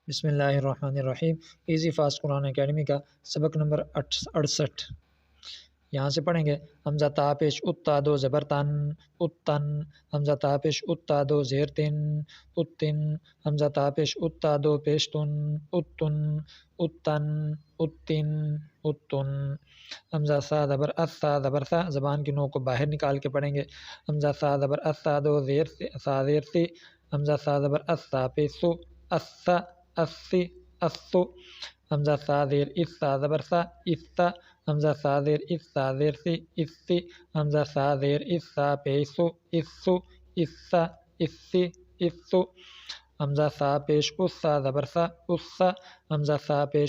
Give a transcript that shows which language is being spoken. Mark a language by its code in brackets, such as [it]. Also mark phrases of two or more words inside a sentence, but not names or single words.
[ar] بسم اللہ الرحمن الرحیم۔ [ur] ایزی فاسٹ قرآن اکیڈمی کا سبق نمبر 68 یہاں سے پڑھیں گے۔ حمزہ تا پیش اتا دو زبر تن اتن، حمزہ تا پیش اتا دو زیر تن اتن، حمزہ تا پیش اتا دو پیش تن اتن اتن اتن اتن، حمزہ سا زبر اسا زبر سا، زبان کی نوک کو باہر نکال کے پڑھیں گے۔ حمزہ سا زبر اسا دو زیر سے سا زیر سے، حمزہ سا زبر اسا پیسو اسا اسی اسو، حمزہ سا زیر اسا زبر سا اسا، حمزہ سا زیر اسا زیر سی اسی، حمزہ سا زیر اسا پیسو اسو اسا اسی اسو، حمزہ سا پیش اسا زبر سا اسا، حمزہ سا پیش